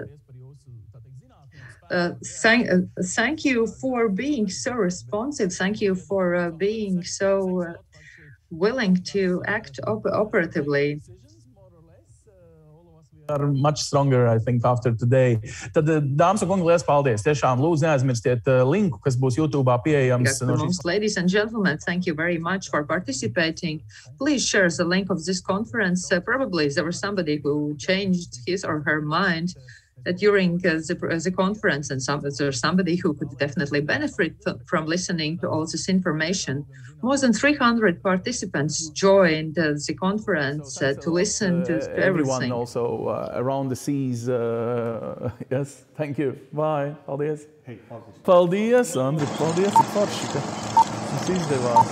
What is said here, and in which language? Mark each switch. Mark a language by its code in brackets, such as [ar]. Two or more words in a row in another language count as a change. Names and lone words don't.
[en] Thank you for being so responsive. Thank you for being so willing to act operatively. Are much stronger, I think, after today. [lv] Tad, dāmas un kungi, liels paldies. Tiešām lūdzu neaizmirstiet linku, kas būs YouTube'ā pieejams. [en] Ladies and gentlemen, thank you very much for participating. Please share the link of this conference. Probably there was somebody who changed his or her mind during the conference, and there's somebody who could definitely benefit from listening to all this information. More than 300 participants joined the conference to listen to everything. Everyone also around the seas. Yes, thank you. Bye. [lv] Paldies. Hey, paldies, Andris. Paldies, forši, ka mums izdevās.